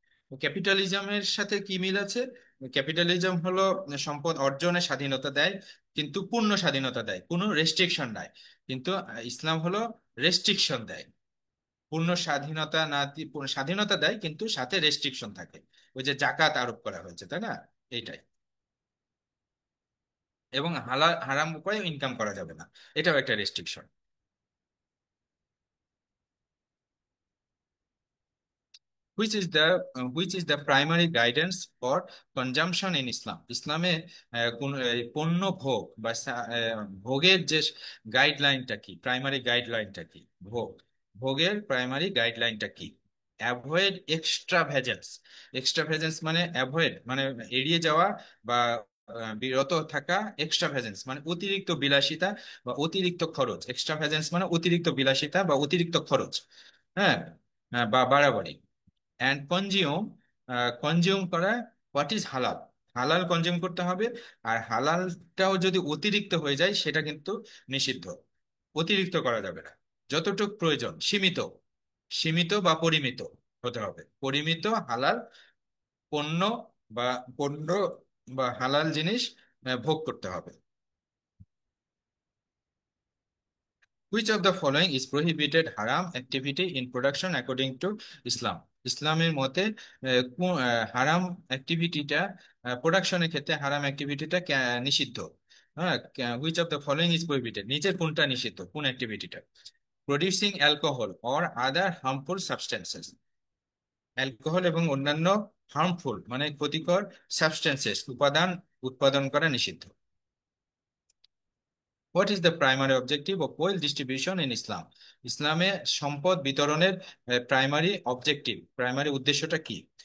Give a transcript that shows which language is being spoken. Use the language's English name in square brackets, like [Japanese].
[Bangla] ক্যাপিটালিজমের সাথে কি মিল আছে? ক্যাপিটালিজম হলো সম্পদ অর্জনের স্বাধীনতা দেয়, কিন্তু পূর্ণ স্বাধীনতা দেয়, কোনো রেস্ট্রিকশন নাই, কিন্তু ইসলাম হলো রেস্ট্রিকশন দেয়, পূর্ণ স্বাধীনতা না পূর্ণ স্বাধীনতা দেয় কিন্তু সাথে রেস্ট্রিকশন থাকে, ওই যে জাকাত আরোপ করা হয়েছে, তাই না? এইটাই। এবং হারাম উপায়ে ইনকাম করা যাবে না, এটাও একটা restriction. [English] which is the primary guidance for consumption in Islam? [Bangla] ইসলামে কোন পণ্য ভোগ বা ভোগের যে গাইডলাইনটা কি, প্রাইমারি গাইডলাইনটা কি? ভোগের প্রাইমারি গাইডলাইনটা কি? [English] avoid extravagance [Bangla] মানে অ্যাভয়েড মানে এড়িয়ে যাওয়া বা বিরত থাকা, এক্সট্রা ভেজেন্স মানে অতিরিক্ত বিলাসিতা বা অতিরিক্ত খরচ, এক্সট্রা ভেজেন্স মানে অতিরিক্ত বিলাসিতা বা অতিরিক্ত খরচ, হ্যাঁ, বা বাড়াবাড়ি। অ্যান্ড কনজিউম করা [English] what is হালাল, [Bangla] হালাল কনজিউম করতে হবে, আর হালালটাও যদি অতিরিক্ত হয়ে যায় সেটা কিন্তু নিষিদ্ধ, অতিরিক্ত করা যাবে না, যতটুকু প্রয়োজন, সীমিত, সীমিত বা পরিমিত হতে হবে, পরিমিত হালাল পণ্য বা পণ্য বা হালাল জিনিস ভোগ করতে হবে। [English] Which of the following is prohibited haram activity in production according to Islam? [Bangla] ইসলামের মতে হারাম অ্যাক্টিভিটিটা, প্রোডাকশনের ক্ষেত্রে হারাম অ্যাক্টিভিটিটা নিষিদ্ধ, হ্যাঁ। [English] Which of the following is prohibited, [Bangla] নিচের কোনটা নিষিদ্ধ, কোন অ্যাক্টিভিটিটা? [English] producing alcohol or other harmful substances, [Bangla] alcohol এবং অন্যান্য হার্মফুল মানে ক্ষতিকর সাবস্টেন্সেস উপাদান উৎপাদন করা নিষিদ্ধ। [English] What is the primary objective of wealth distribution in Islam? [Bangla] ইসলামে সম্পদ বিতরণের প্রাইমারি অবজেক্টিভ, প্রাইমারি উদ্দেশ্যটা কি?